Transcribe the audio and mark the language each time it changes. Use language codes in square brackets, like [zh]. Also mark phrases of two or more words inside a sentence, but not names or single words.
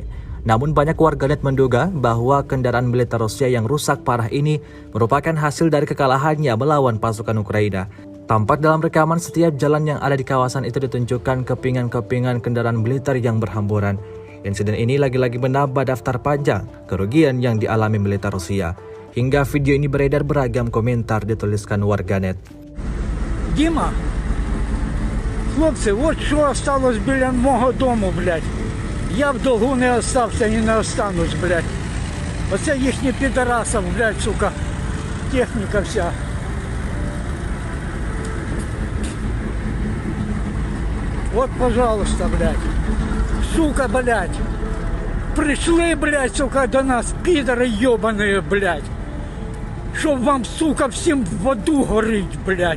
[id] Namun banyak warganet menduga bahwa kendaraan militer Rusia yang rusak parah ini merupakan hasil dari kekalahannya melawan pasukan Ukraina. Tampak dalam rekaman setiap jalan yang ada di kawasan itu ditunjukkan kepingan-kepingan kendaraan militer yang berhamburan. Insiden ini lagi-lagi menambah daftar panjang kerugian yang dialami militer Rusia. Hingga video ini beredar beragam komentar dituliskan warganet. [uk] Дима, хлопці, от що осталось біля мого дому, блядь. Я в долгу не остався і не останусь, блядь. Оце їхні підарасов, блядь, сука, техніка вся. [ru] Вот, пожалуйста, блядь. Сука, блядь. Пришли, блядь, сука, до нас, пидоры ебаные, блядь. Чтоб вам, сука, всем в аду горить, блядь.